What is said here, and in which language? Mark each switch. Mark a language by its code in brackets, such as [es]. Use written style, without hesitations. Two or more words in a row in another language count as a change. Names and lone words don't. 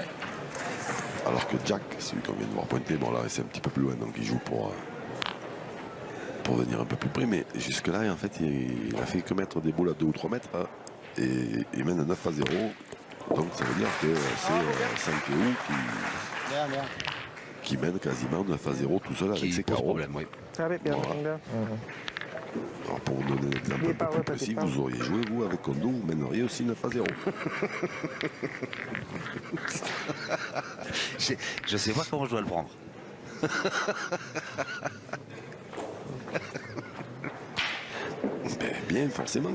[fr] Alors que Jack, celui qu'on vient de voir pointer, bon là c'est un petit peu plus loin, donc il joue pour venir un peu plus près. Mais jusque-là, en fait, il a fait que mettre des boules à 2 ou 3 mètres. Hein, et il mène 9-0. Donc ça veut dire que c'est Sankéou qui mène quasiment 9-0 tout seul avec Qui ses pose carreaux. problème, oui. [th] ครับพี่เปลี่ยนตรงเดิม [fr] Alors pour vous donner un exemple un peu plus précis, vous auriez joué, vous, avec Kondo, vous mèneriez aussi 9-0. Je sais pas comment je dois le prendre. Ben, bien, forcément.